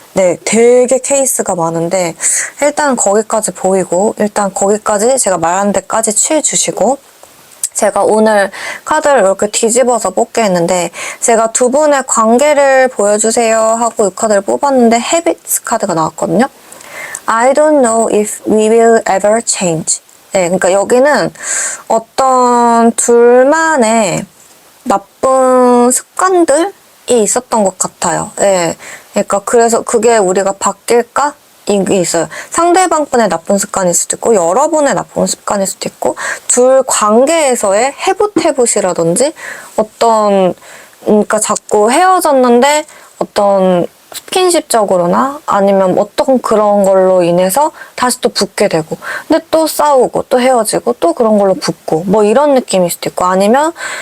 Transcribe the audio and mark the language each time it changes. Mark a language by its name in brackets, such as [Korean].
[Korean] 네 되게 케이스가 많은데 일단 거기까지 보이고 일단 거기까지 제가 말한 데까지 취해 주시고 제가 오늘 카드를 이렇게 뒤집어서 뽑게 했는데 제가 두 분의 관계를 보여주세요 하고 이 카드를 뽑았는데 Habits 카드가 나왔거든요. [English] I don't know if we will ever change. [Korean] 네, 그러니까 여기는 어떤 둘만의 나쁜 습관들이 있었던 것 같아요. 네, 그러니까 그래서 그게 우리가 바뀔까? 이게 있어요. 상대방분의 나쁜 습관일 수도 있고 여러분의 나쁜 습관일 수도 있고 둘 관계에서의 해붓해붓이라든지 어떤 그러니까 자꾸 헤어졌는데 어떤 스킨십적으로나 아니면 어떤 그런 걸로 인해서 다시 또 붙게 되고 근데 또 싸우고 또 헤어지고 또 그런 걸로 붙고 뭐 이런 느낌일 수도 있고 아니면